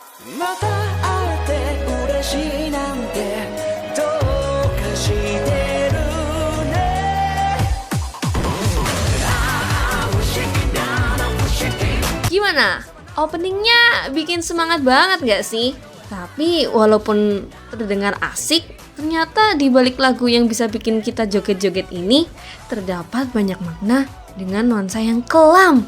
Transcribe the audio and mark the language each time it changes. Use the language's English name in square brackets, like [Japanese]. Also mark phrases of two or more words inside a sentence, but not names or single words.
[Japanese] また会えて嬉しいなんてどうかしてるね。 [Indonesian] Gimana? Openingnya bikin semangat banget gak sih? Tapi walaupun terdengar asik, ternyata di balik lagu yang bisa bikin kita joget-joget ini terdapat banyak makna dengan nuansa yang kelam.